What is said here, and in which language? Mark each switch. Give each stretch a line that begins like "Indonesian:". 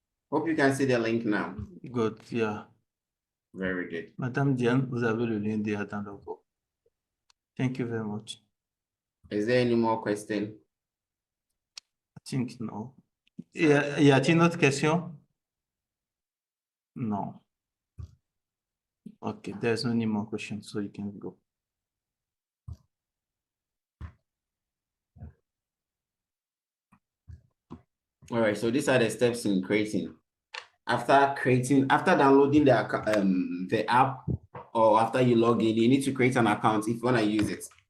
English: Hope you can see the link now. Good, yeah. Very good.
French: Madame Diane, vous avez le lien déjà dans le groupe.
English: Thank you very much. Is there any more question? I think no.
French: Y a-t-il une autre question?
English: No. Okay, there's no any more questions, so you can go. All right, so these are the steps in creating. After downloading the app, or after you log in, you need to create an account if you want to use it.